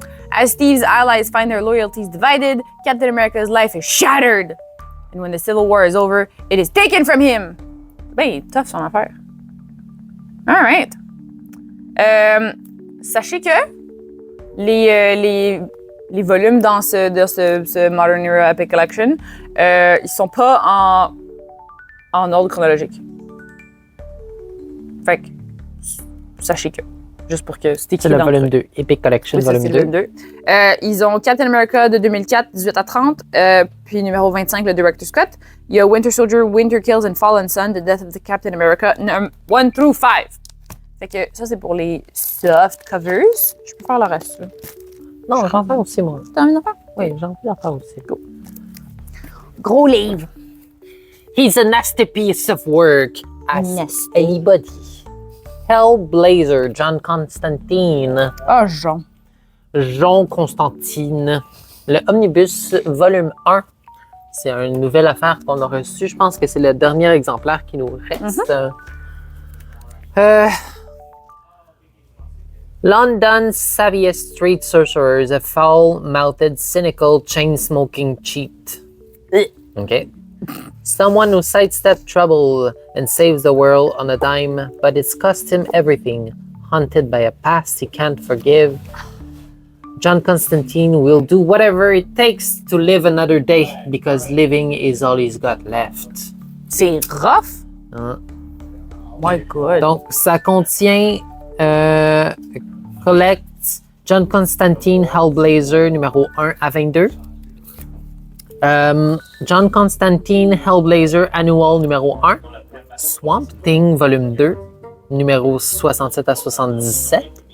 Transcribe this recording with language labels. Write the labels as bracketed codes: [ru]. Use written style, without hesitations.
[en] As Steve's allies find their loyalties divided, Captain America's life is shattered. And when the Civil War is over, it is taken from him. [fr] Ben, il est tough son affaire. [en] All right. [fr] Sachez que les volumes dans ce Modern Era Epic Collection, ils sont pas en ordre chronologique. Fait que, sachez que. Juste pour que c'était C'est le volume 2, Epic Collection, oui, volume 2. Ils ont Captain America de 2004, 18 à 30, puis numéro 25, le Director's Cut. Il y a Winter Soldier, Winter Kills and Fallen Sun, The Death of the Captain America, 1 through 5. Fait que ça, c'est pour les soft covers. Je peux faire le reste. Là. Non, j'en fais aussi, moi. T'as envie d'en faire? Oui, j'en fais faire aussi. Go. Gros livre. [en] He's a nasty piece of work. As Nasty. anybody. Hellblazer, John Constantine. [fr] Ah, Jean. Jean Constantine. Le Omnibus, volume 1. C'est une nouvelle affaire qu'on a reçue. Je pense que c'est le dernier exemplaire qui nous reste. [en] London's savviest street sorcerers, a foul-mouthed, cynical, chain-smoking cheat. Okay. Someone who sidesteps trouble and saves the world on a dime, but it's cost him everything. Haunted by a past he can't forgive, John Constantine will do whatever it takes to live another day because living is all he's got left. [fr] C'est rough. [en] My God. [fr] Donc, ça contient Collect John Constantine Hellblazer numéro 1 à 22. John Constantine Hellblazer Annual numéro 1. Swamp Thing volume 2 numéro 67 à 77.